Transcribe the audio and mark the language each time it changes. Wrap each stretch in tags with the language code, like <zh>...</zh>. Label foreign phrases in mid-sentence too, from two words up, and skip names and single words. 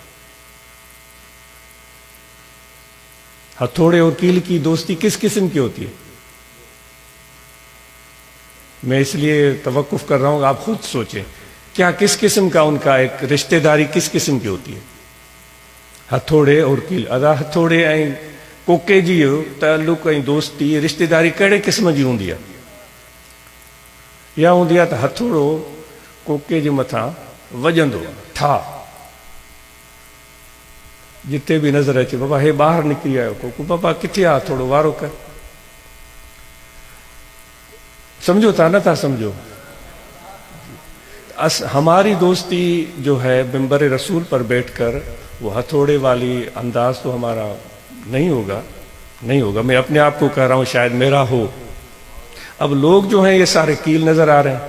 <ur>ہتھوڑے اور کیل کی دوستی کس قسم کی ہوتی ہے؟ میں اس لیے توقف کر رہا ہوں، آپ خود سوچیں کیا کس قسم کا ان کا ایک رشتہ داری کس قسم کی ہوتی ہے؟ ہتھوڑے اور کیل ادا ہتھوڑے</ur> <sd>ऐं कोके जी ताल्लुक ऐं दोस्ती रिश्तेदारी कहिड़े क़िस्म जी हूंदी आहे? इहा हूंदी आहे त हथोड़ो कोके जे मथां वॼंदो आहे, ठा जिते बि नज़र अचे, बाबा हे ॿाहिरि निकिरी आयो कोको, बाबा किथे आहे थोरो वारो कर। समझो था न था समझो?</sd> <ur>ہماری دوستی جو ہے منبر رسول پر بیٹھ کر وہ ہتھوڑے والی انداز تو ہمارا نہیں ہوگا. میں اپنے آپ کو کہہ رہا ہوں، شاید میرا ہو۔ اب لوگ جو ہیں یہ سارے کیل نظر آ رہے ہیں.</ur>